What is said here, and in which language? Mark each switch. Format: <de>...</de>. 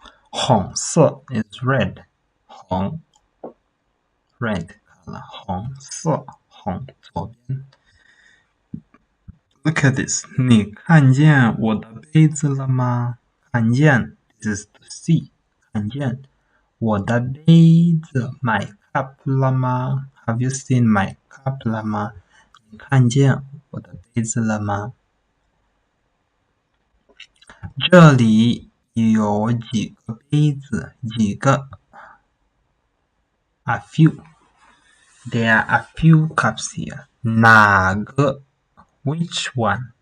<en>红色 is red. 红 red color.</en> <zh>红色红左边。Look at this. 你看见我的杯子了吗？</zh> <en>看见 this is to see.</en> <zh>看见我的杯子</zh> <en>my cup</en> <zh>了吗？</zh> <en>Have you seen my cup</en> <zh>了吗？你看见我的杯子了吗？这里有几个杯子？</zh> <en>几个 ？A few. There are a few cups here. 哪个 ？Which one?</en>